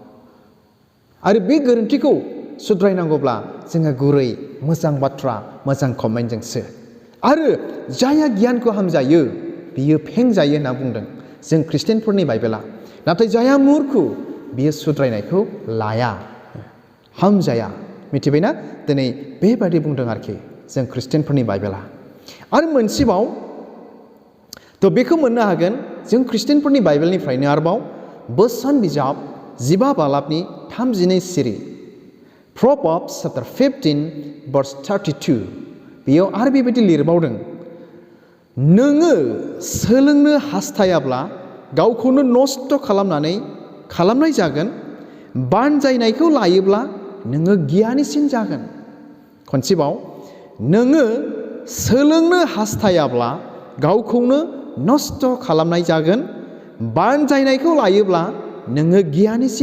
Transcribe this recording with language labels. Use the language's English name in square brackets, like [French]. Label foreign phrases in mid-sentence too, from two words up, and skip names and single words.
[Bodo] आरो बे गोरोन्थिखौ सुद्रायनांगौब्ला जोङो गुरै मोजां बाथ्रा मोजां कमेन्टजोंसो आरो जायहा गियानखौ हामजायो बियो फेंजायो होनना बुंदों जों ख्रिस्टियानफोरनि बाइबेला नाथाय जायहा मुर्खु बियो सुद्रायनायखौ लाया हामजाया मिथिबायना दिनै बेबायदि बुंदों आरोखि जों ख्रिस्टियानफोरनि बाइबेला आरो मोनसेबाव थ' बेखौ मोननो हागोन जों ख्रिस्टियानफोरनि बाइबेलनिफ्रायनो आरोबाव बोसोन बिजाब 15 बालाबनि 32 सिरि [English] Proverbs chapter 15 verse 32 [Bodo] बेयाव आरो बेबायदि लिरबावदों नोङो सोलोंनो हास्थायाब्ला गावखौनो नस्थ' खालामनाय जागोन बानजायनायखौ लायोब्ला नोङो गियानिसिन जागोन खनसेबाव नोङो सोलोंनो हास्थायाब्ला गावखौनो नस्थ' खालामनाय जागोन बानजायनायखौ लायोब्ला नोङो गियानिसिन